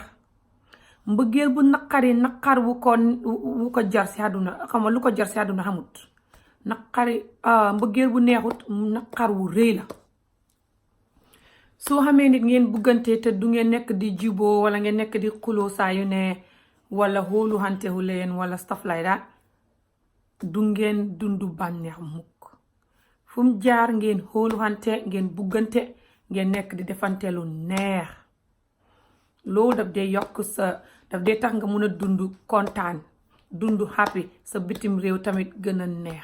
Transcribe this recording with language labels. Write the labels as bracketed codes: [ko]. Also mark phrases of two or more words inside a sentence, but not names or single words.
[wo] mbëggeel bu naqari naqar wu ko jar si àdduna xam nga lu ko jar si àdduna xamut. naqari mbëggeel bu neexut naqar wu rëy la. soo xamee nit ngeen buggante te du ngeen nekk di juboo wala ngeen nekk di xuloo saa yu ne wala xoolu xantewu leen wala [en] stuff like that [wo] du ngeen dundu bànneex mukk. fu mu jaar ngeen xoolu xante ngeen buggante ngeen nekk di defante lu neex. loolu daf dee yokk daf dee tax nga mun a dundu kontaan dundu happy sa bitim réew tamit gën a neex.